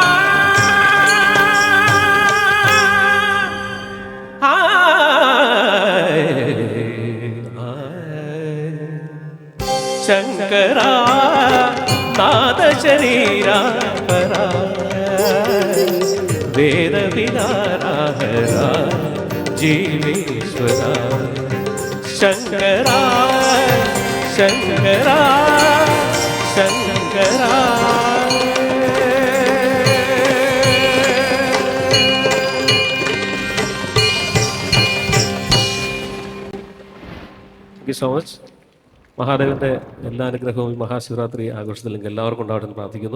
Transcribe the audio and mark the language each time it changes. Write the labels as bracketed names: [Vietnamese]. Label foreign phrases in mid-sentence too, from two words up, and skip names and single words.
[Sanskrit] శంకర నాదశరీరా పరా వేద విహార జీవేశ్వర శంకర శంకర శంకర [English] so much. [Malayalam] മഹാദേവന്റെ എല്ലാ അനുഗ്രഹവും ഈ മഹാശിവരാത്രി ആഘോഷത്തിൽ എല്ലാവർക്കും ഉണ്ടാവട്ടെന്ന് പ്രാർത്ഥിക്കുന്നു.